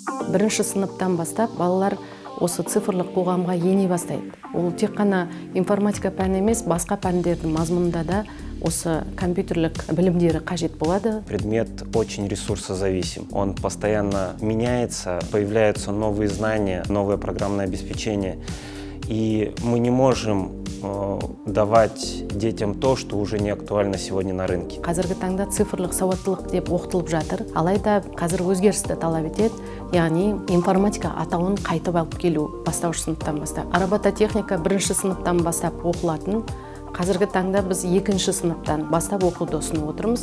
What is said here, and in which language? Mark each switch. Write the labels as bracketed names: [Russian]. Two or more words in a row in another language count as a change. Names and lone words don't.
[Kazakh] бірінші сыныптан бастап балалар осы цифрлық қоғамға ене бастайды. Ол тек қана информатика пәні емес, басқа пәндердің мазмұнында да осы компьютерлік білімдері қажет болады. [Russian] Предмет очень ресурсозависим. Он постоянно меняется, появляются новые знания, новое программное обеспечение. И мы не можем давать детям то, что уже не актуально сегодня на рынке. [Kazakh] Қазіргі таңда цифрлық сауаттылық деп оқытылып жатыр. Алайда қазір өзгерісті талап етеді. Яғни информатика атауын қайтып алып келу бастауыш сыныптан бастап. Робототехника бірінші сыныптан бастап оқылатын. Қазіргі таңда біз екінші сыныптан бастап оқуды ұсынып отырмыз.